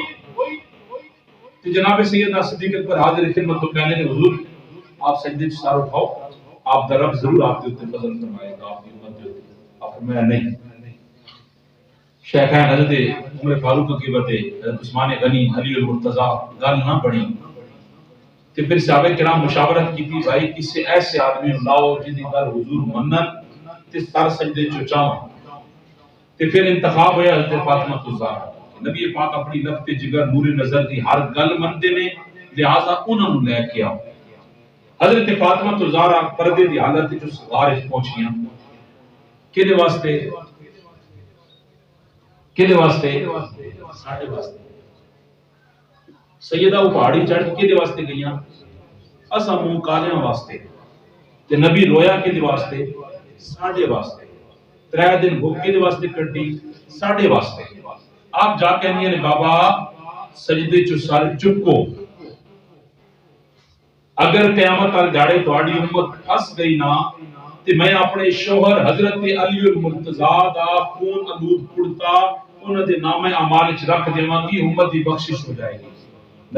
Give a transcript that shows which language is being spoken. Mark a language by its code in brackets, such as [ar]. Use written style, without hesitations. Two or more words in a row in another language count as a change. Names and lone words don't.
[pa] تے جناب سیدنا صدیق اکبر حاضر خدمت تو کہنے نے حضور آپ سجدے چ سر اٹھاؤ، آپ دا رب ضرور آپ کے اوپر فضل فرمائے گا، آپ کی امت کے اوپر۔ آپ فرمایا نہیں۔ شیخین حضرت عمر فاروق کی باتیں حضرت عثمان غنی علی المرتضیٰ گل نہ بڑی تے پھر صحابہ کرام مشاورت کی تھی بھائی کسی ایسے آدمی لاؤ جن دی گل حضور منن تے سر سجدے چ چاہن، تے پھر انتخاب ہویا حضرت فاطمہ الزہرا۔ نبی پاک اپنی لفظ جگر نور نظر دی ہر گل مندے نے، لہذا انہاں نوں لے کے آؤ۔ حضرت فاطمہ الزہرا پردے دی حالت وچ اس غار وچ پہنچیاں، کدے واسطے؟ کدے واسطے؟ ساڈے واسطے۔ سیدہ وہ پہاڑی چڑھ کے کدے واسطے گئیاں؟ اساں منہ کالیاں واسطے، تے نبی رویا کدے واسطے؟ ساڈے واسطے۔ 3 دن بھوک کدے واسطے کٹی؟ ساڈے واسطے۔ آپ جا کہنی نے بابا سجدے چ سر چکو، اگر قیامت تک جاڑے تہاڈی امت پھس گئی نا تے میں اپنے شوہر حضرت علی المرتضیٰ دا خون آلود کڑتا انہاں دے نام اعمال وچ رکھ دیواں گی، امت دی بخشش ہو جائے گی۔